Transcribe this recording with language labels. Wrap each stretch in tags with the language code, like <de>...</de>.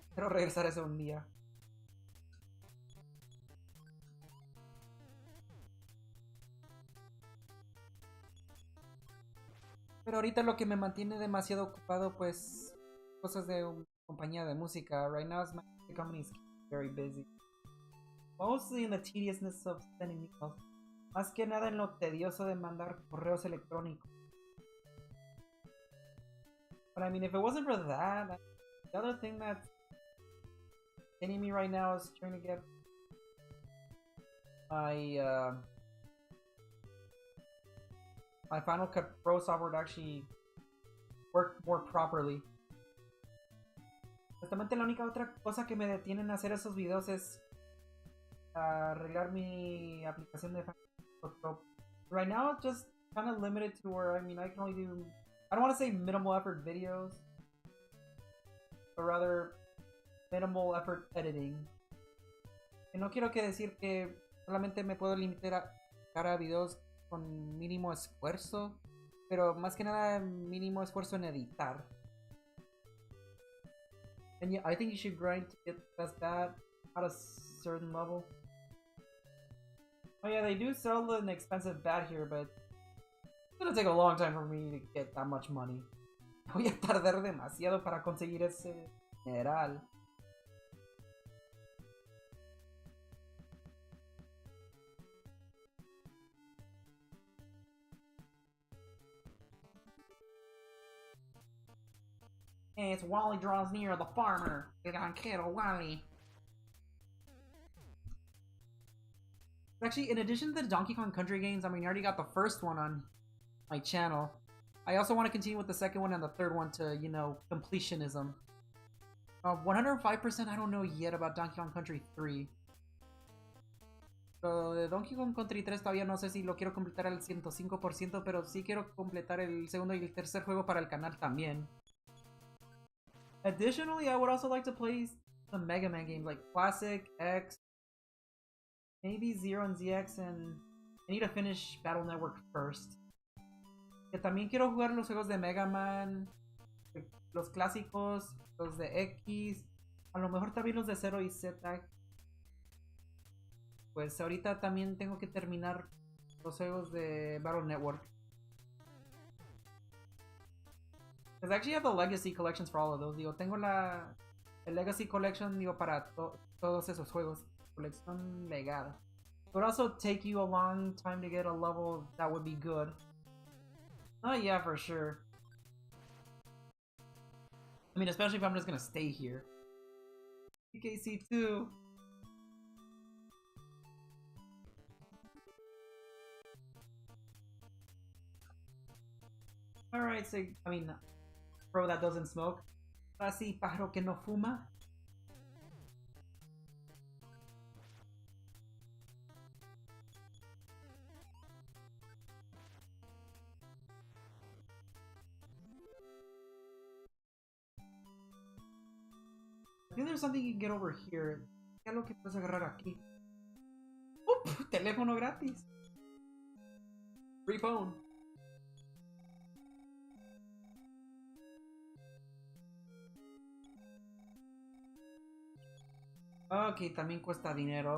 <es>Quiero regresar a eso un día. Pero ahorita lo que me mantiene demasiado ocupado, pues, cosas de una compañía de música.</es> <en>Right now, my company is very busy. Mostly in the tediousness of sending emails.</en> <es>Más que nada en lo tedioso de mandar correos electrónicos.</es> <en>But I mean, if it wasn't for that, the other thing that's hitting me right now is trying to get my Final Cut Pro software to actually work more properly.</en> <es>Justamente la única otra cosa que me detienen a hacer esos videos es arreglar mi aplicación de Final Cut Pro.</es> <en>Right now it's just kind of limited to where, I mean, I can only do, I don't want to say minimal effort videos, but rather minimal effort editing.</en> <es>Y no quiero que decir que solamente me puedo limitar a videos con mínimo esfuerzo, pero más que nada mínimo esfuerzo en editar.</es> <en>And yeah, I think you should grind to get past that at a certain level. Oh yeah, they do sell an expensive bat here, but it's gonna take a long time for me to get that much money.</en> <es>Voy a tardar demasiado para conseguir ese mineral.</es> <en>It's Wally draws near the farmer.</en> <es>Quiero Wally.</es> <en>Actually, in addition to the Donkey Kong Country games, I mean, I already got the first one on my channel. I also want to continue with the second one and the third one to, you know, completionism. 105% I don't know yet about Donkey Kong Country 3.</en> <es>So, de Donkey Kong Country 3 todavía no sé si lo quiero completar al 105%, pero sí quiero completar el segundo y el tercer juego para el canal también.</es> <en>Additionally, I would also like to play some Mega Man games like Classic, X, maybe Zero and ZX, and I need to finish Battle Network first.</en> <es>Que también quiero jugar los juegos de Mega Man, los clásicos, los de X, a lo mejor también los de Zero y Z. Pues ahorita también tengo que terminar los juegos de Battle Network.</es> <en>Because I actually have the Legacy collections for all of those.</en> <es>Digo, tengo el Legacy collection, digo, para todos esos juegos. Colección legada.</es> <en>It would also take you a long time to get a level that would be good. Oh yeah, for sure. I mean, especially if I'm just gonna stay here. PKC2. Alright, so, I mean, bro that doesn't smoke.</en> <es>Así, pájaro que no fuma.</es> <en>I think there's something you can get over here.</en> <es>¿Qué es lo que puedes agarrar aquí? Teléfono gratis.</es> <en>Free phone.</en> <es>Ok, también cuesta dinero.</es>